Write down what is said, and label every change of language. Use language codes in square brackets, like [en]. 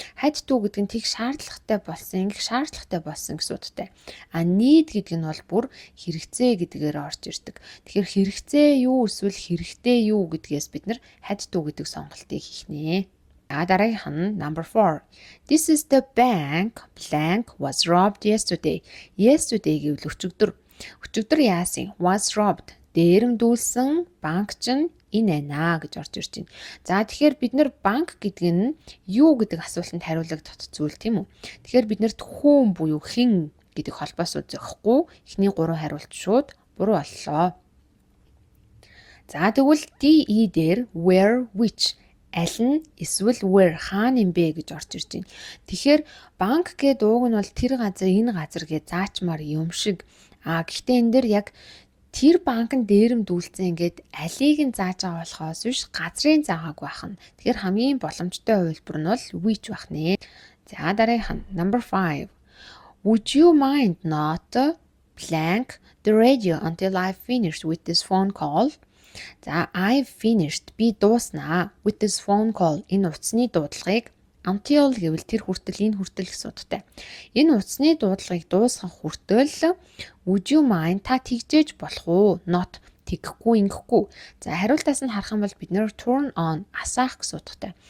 [en] Had to [mn] гэдэг нь тэг шаардлагатай болсон, ингэх шаардлагатай болсон гэсэн утгатай. А need гэдэг нь бол бүр хэрэгцээ гэдгээр орж ирдэг. Тэгэхээр хэрэгцээ юу эсвэл хэрэгтэй юу гэдгээс бид нар [en] had to [mn] гэдэг сонголтыг хийх нэ. Дараагийнх нь number 4. [en] This is the bank blank was robbed yesterday. [mn] Yesterday гэвэл өчигдөр. Өчигдөр яасан? [en] Was robbed. [mn] Дээрэмдүүлсэн банк чинь энэ байна гэж орж ирж байна. За тэгэхээр бид нар банк гэдэг нь юу гэдэг асуултанд хариулагдах зүйл тийм үү? Тэгэхээр бид нарт хүн буюу хэн гэдэг холбоос үзэхгүй эхний 3 хариулт шууд буруу боллоо. За тэгвэл DE дээр [en] where which [mn] аль нь эсвэл where хаана юм бэ гэж орж ирж байна. Тэгэхээр банк гэдэг ууг нь бол тэр газар энэ газар гэж заачмаар юм шиг. Гэхдээ энэ дээр яг тэр банкнд дээрэмдүүлсэн ингээд алийг нь зааж байгаа болохоос биш газрын заагааг байна. Тэгэхээр хамгийн боломжтой хувилбар нь бол which байх нэ. За дараагийнх нь number 5. [en] Would you mind not blank the radio until I finish with this phone call? [mn] За [en] I finished [mn] би дууснаа [en] with this phone call [mn] энэ утасны дуудлагыг until гэвэл тэр хүртэл энэ хүртэл гэсэн утгатай. Энэ утасны дуудлагыг дуусгах хүртэл [en] would you mind [mn] та тэгжээж болох уу? Not тэгхгүй ингэхгүй. За хариултаас нь харах юм бол бид нэр [en] turn on [mn] асаах гэсэн утгатай.